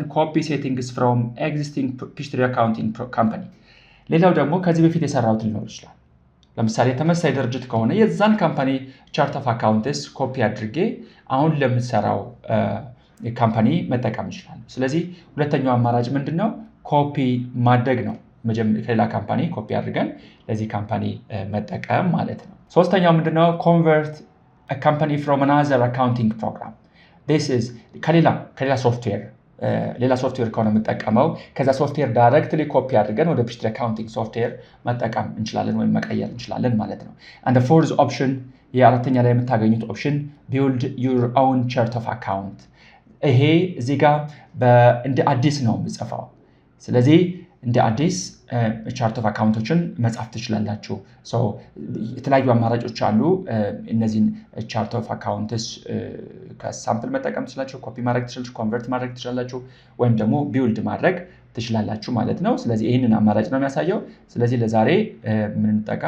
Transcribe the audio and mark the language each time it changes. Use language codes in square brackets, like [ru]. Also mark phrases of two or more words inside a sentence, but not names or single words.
[en] Copy settings from existing Peachtree accounting company። [am] ሌላው ደግሞ ከዚህ በፊት የሰራሁት ሊኖር ይችላል። ለምሳሌ ተመሳሳይ ድርጅት ከሆነ የዛን [en] company chart of accounts copy [am] አድርጌ አሁን ለምሰራው ካምፓኒ መጠቀም ይችላል። ስለዚህ ሁለተኛው አማራጭ ምንድነው? ኮፒ ማድረግ ነው። ከሌላ ካምፓኒ ኮፒ አድርገን ለዚህ ካምፓኒ መጠቀም ማለት ነው። ሶስተኛው ምንድነው? [en] Convert company from another accounting program። this is [am] ከሌላ ሶፍትዌር ሌላ ሶፍትዌር ከሆነ የምጠቀመው ከዛ ሶፍትዌር [en] directly copy [am] አድርገን ወደ [en] Peachtree accounting software [am] መጠቀም እንችላለን ወይም መቀየር እንችላለን ማለት ነው። [en] and the fourth option [am] የአራተኛ ላይ የምታገኙት ኦፕሽን [en] build your own chart of account። [am] ይሄ እዚህ ጋር እንደ አዲስ ነው የምጽፈው። ስለዚህ እንደ አዲስ [en] chart of accounts [am] መጻፍ ትችላላችሁ። የተለያዩ አማራጮች አሉ። እነዚህን [en] chart of accounts [am] ከሳምፕል መጠቀም ትችላላችሁ፣ ኮፒ ማድረግ ትችላላችሁ፣ ኮንቨርት ማድረግ ትችላላችሁ፣ ወይም ደግሞ ቢውልድ ማድረግ ትችላላችሁ ማለት ነው። ስለዚህ ይህንን አማራጭ ነው የሚያሳየው። ስለዚህ ለዛሬ ምን እንጠቀም?